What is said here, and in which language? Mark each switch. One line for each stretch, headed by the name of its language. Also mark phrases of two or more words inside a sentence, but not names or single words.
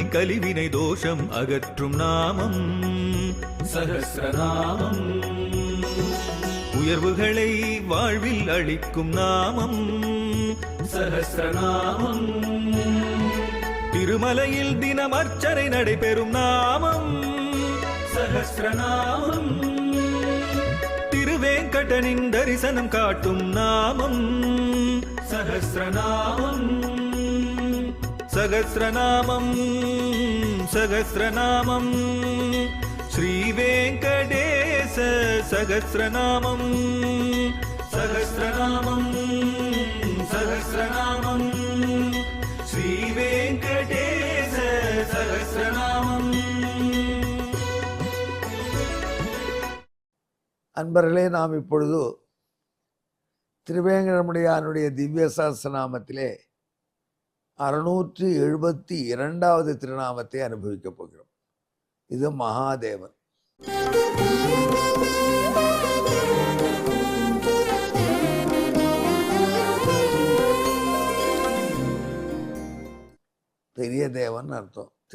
Tamil: கலிவினை தோஷம் அகற்றும் நாமம் சஹஸ்ரநாமம், உயர்வுகளை வாழ்வில் அளிக்கும் நாமம் சஹஸ்ரநாமம், திருமலையில் தினம் அர்ச்சனை நடைபெறும் நாமம் சஹஸ்ரநாமம், திருவேங்கடனின் தரிசனம் காட்டும் நாமம் சஹஸ்ரநாமம்
Sanskrit: सहस्रनामं सहस्रनामं श्रीवेङ्कटेश सहस्रनामं सहस्रनामं सहस्रनामं श्रीवेङ्कटेश सहस्रनामं।
Tamil: அன்பர்களே, நாம் இப்பொழுது திருவேங்கடமுடையானுடைய திவ்ய சஹஸ்ரநாமத்திலே 672வது திருநாமத்தை அனுபவிக்கப் போகிறோம். இது மகாதேவன். பெரிய தேவன் அர்த்தம்.